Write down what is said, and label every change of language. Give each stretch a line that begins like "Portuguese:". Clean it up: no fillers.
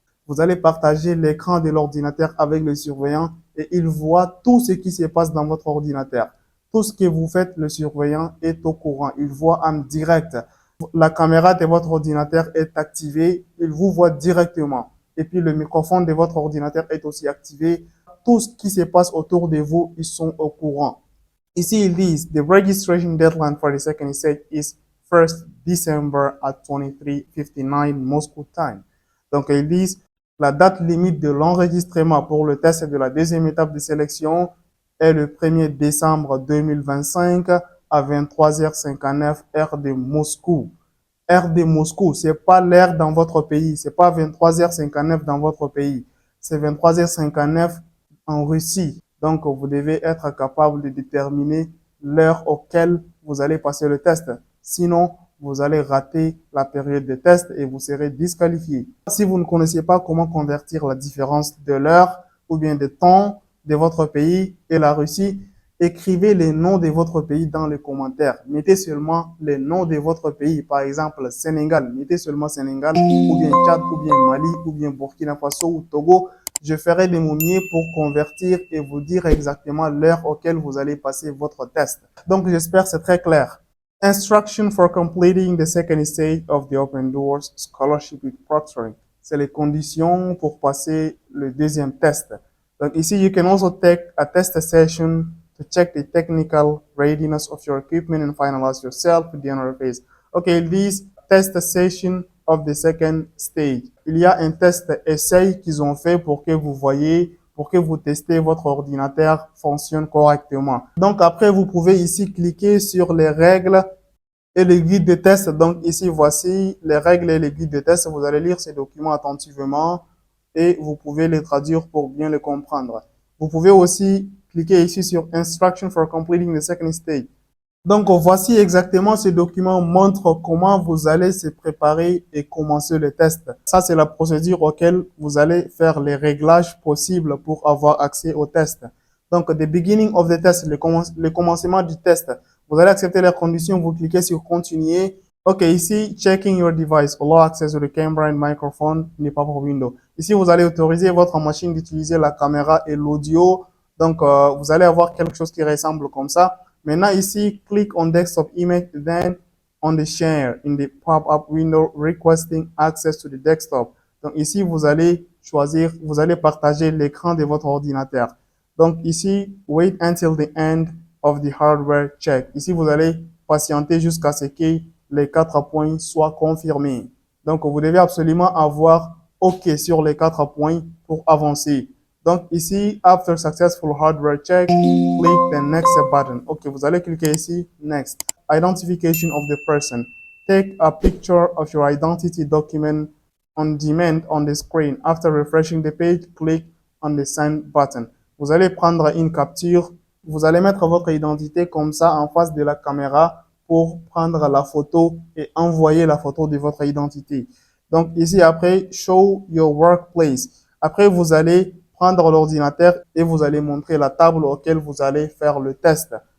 French: Vous allez partager l'écran de l'ordinateur avec le surveillant et il voit tout ce qui se passe dans votre ordinateur. Tout ce que vous faites, le surveillant est au courant. Il voit en direct. La caméra de votre ordinateur est activée. Il vous voit directement. Et puis le microphone de votre ordinateur est aussi activé. Tout ce qui se passe autour de vous, ils sont au courant. Ici, ils disent,
English: the registration deadline for the second stage is 1st December at 23:59 Moscow time.
French: Donc, ils disent, la date limite de l'enregistrement pour le test de la deuxième étape de sélection est le 1er décembre 2025 à 23h59 heure de Moscou. Heure de Moscou, c'est pas l'heure dans votre pays, c'est pas 23h59 dans votre pays, c'est 23h59 en Russie. Donc, vous devez être capable de déterminer l'heure auquel vous allez passer le test. Sinon, vous allez rater la période de test et vous serez disqualifié. Si vous ne connaissez pas comment convertir la différence de l'heure ou bien de temps de votre pays et la Russie, écrivez les noms de votre pays dans les commentaires. Mettez seulement les noms de votre pays. Par exemple, Sénégal. Mettez seulement Sénégal, ou bien Tchad, ou bien Mali, ou bien Burkina Faso ou Togo. Je ferai de mon mieux pour convertir et vous dire exactement l'heure auquel vous allez passer votre test. Donc, j'espère que c'est très clair.
English: Instruction for completing the second stage of the Open Doors Scholarship with Proctoring.
French: C'est les conditions pour passer le deuxième test. Donc, ici,
English: you can also take a test session to check the technical readiness of your equipment and finalize yourself with the honor phase. Okay, this test session of the second stage.
French: Il y a un test essai qu'ils ont fait pour que vous voyez, pour que vous testez votre ordinateur fonctionne correctement. Donc après, vous pouvez ici cliquer sur les règles et les guides de test. Donc ici, voici les règles et les guides de test. Vous allez lire ces documents attentivement et vous pouvez les traduire pour bien les comprendre. Vous pouvez aussi cliquer ici sur
English: Instruction for completing the second stage.
French: Donc, voici exactement ce document montre comment vous allez se préparer et commencer le test. Ça, c'est la procédure auquel vous allez faire les réglages possibles pour avoir accès au test. Donc,
English: the beginning of the test,
French: le commencement du test. Vous allez accepter les conditions, vous cliquez sur continuer. Ok, ici,
English: checking your device, allow access to the camera and microphone in the pop-up window.
French: Ici, vous allez autoriser votre machine d'utiliser la caméra et l'audio. Donc, vous allez avoir quelque chose qui ressemble comme ça. Maintenant, ici,
English: click on desktop image, then on the share in the pop-up window requesting access to the desktop.
French: Donc ici, vous allez choisir, vous allez partager l'écran de votre ordinateur. Donc ici,
English: wait until the end of the hardware check.
French: Ici, vous allez patienter jusqu'à ce que les 4 points soient confirmés. Donc, vous devez absolument avoir OK sur les 4 points pour avancer. Donc ici,
English: after successful hardware check, click the next button.
French: OK, vous allez cliquer ici, next.
English: Identification of the person. Take a picture of your identity document on demand on the screen. After refreshing the page, click on the send button.
French: Vous allez prendre une capture. Vous allez mettre votre identité comme ça en face de la caméra pour prendre la photo et envoyer la photo de votre identité. Donc ici, après,
English: show your workplace.
French: Après, vous allez prendre l'ordinateur et vous allez montrer la table auquel vous allez faire le test.